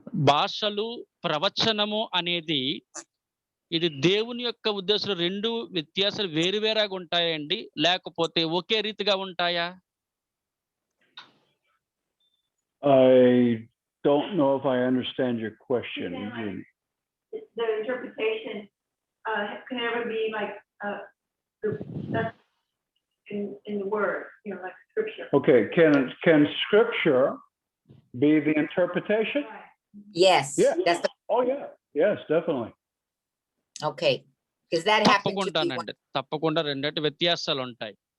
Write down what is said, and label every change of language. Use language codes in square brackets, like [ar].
[te] భాషలు, ప్రవచనము అనేది ఇది దేవుని యొక్క ఉద్దేశం, రెండు వ్యత్యాసాలు వేరువేరుగా ఉంటాయండి, లేకపోతే ఒకే రీతిగా ఉంటాయా? [en] I don't know if I understand your question. The interpretation can never be like that's in the word, like scripture. Okay, can scripture be the interpretation? Yes. Yeah. That's Oh yeah. Yes, definitely. okay. Because that happened to me. [te] తప్పకుండానండి, తప్పకుండా రెండటి వ్యత్యాసాలు ఉంటాయి.